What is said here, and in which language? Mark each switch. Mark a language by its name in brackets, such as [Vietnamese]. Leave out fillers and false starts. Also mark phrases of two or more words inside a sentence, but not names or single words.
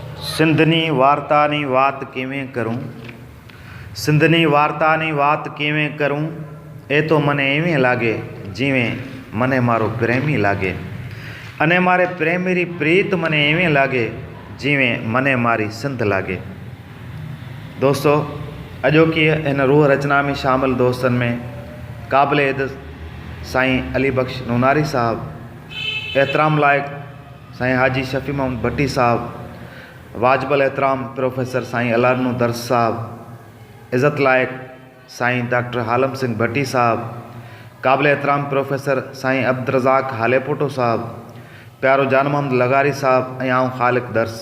[Gujarati] સિંધની વાર્તાની વાત કિવેં કરૂં, સિંધની વાર્તાની વાત કિવેં કરૂં, એ તો મને એવેં લાગે જીવેં મને મારો પ્રેમી લાગે, અને મારે પ્રેમીરી પ્રીત મને એવેં લાગે જીવેં મને મારી સિંધ લાગે। [Sindhi] दोस्तों, अॼोकी इन रूह रचना में शामिल दोस्तन में काबिल इज़्ज़त साईं अली बख्श नूनारी साहब, एहतराम लायक साईं हाजी शफी मोहम्मद भट्टी साहब, वाजबल एहतराम प्रोफेसर साईं अलारनू दर्स साहब, इज़्ज़त लायक साईं डॉक्टर हालम सिंह भट्टी साहब, काबिल एहतराम प्रोफेसर साईं अब्दुल रज़ाक हालेपोटो साहब, प्यारो जान मोहम्मद लगारी साहब ऐं आऊं ख़ालिक दर्स।